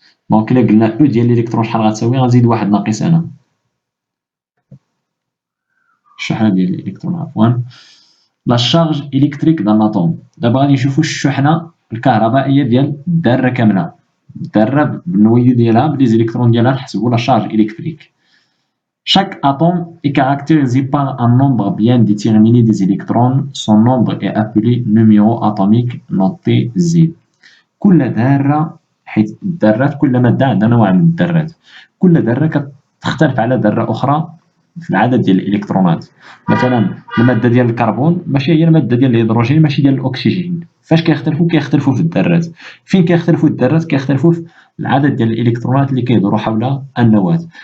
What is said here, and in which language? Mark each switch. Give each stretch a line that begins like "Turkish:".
Arabic: دونك إلا قلنا أو ديال الإلكترون شحال غتساوي غنزيد واحد ناقص أنا الشحنة ديال الإلكترون عفوا.
French: لا شارج إلكتريك دان لاتوم.
Arabic: دابا غادي نشوفو الشحنة الكهربائية ديال الذرة كاملة، الذرة بالنويو ديالها بلي زيليكترون ديالها نحسبو لا شارج إلكتريك.
French: Chaque atome est caractérisé par un nombre bien déterminé des électrons. Son nombre est appelé numéro atomique noté Z.
Arabic: كل ذرة، حيت الذرات كل مادة عندها نوع من الذرات، كل ذرة كتختلف على ذرة أخرى في العدد ديال الإلكترونات. مثلا المادة ديال الكربون ماشي هي المادة ديال الهيدروجين ماشي ديال الأكسجين. فاش كيختلفوا في الذرات. فين كيختلفوا الذرات؟ كيختلفوا في العدد ديال الإلكترونات اللي كيدوروا حول النواة.